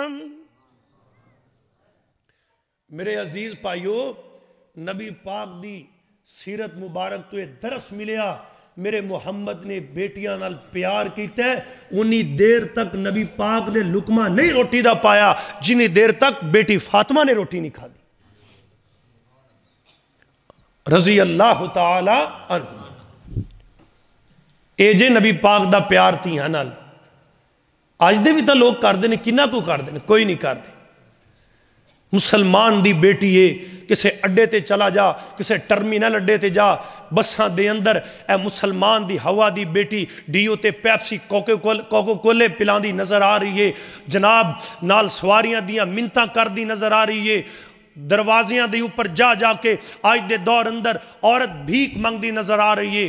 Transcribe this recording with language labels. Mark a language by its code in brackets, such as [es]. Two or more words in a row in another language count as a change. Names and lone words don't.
[pa] میرے عزیز بھائیوں نبی پاک دی سیرت مبارک تو یہ درس ملیا، میرے محمد نے بیٹیاں نال پیار کیتا ہے، انی دیر تک نبی پاک نے لقمہ نہیں روٹی دا پایا جنی دیر تک بیٹی فاطمہ نے روٹی نہیں کھادی, [ar] رضي الله تعالى عنه. [pa] اے جے نبی پاک دا پیار دھیاں نال اج دے بھی تو لوگ کرتے ہیں، کنا کو کرتے ہیں، کوئی نہیں کرتے. مسلمان دی بیٹی ہے، کسے اڈے تے چلا جا، کسے ٹرمینل اڈے تے جا، بساں دے اندر اے مسلمان دی حوا دی بیٹی ڈیو تے پیپسی کوکو کولے پلاندی نظر آ رہی ہے، جناب نال سواریاں دیاں منتاں کردی نظر آ رہی ہے، دروازیاں دے اوپر جا جاکے آج دے دور اندر عورت بھیک منگدی نظر آ رہی ہے.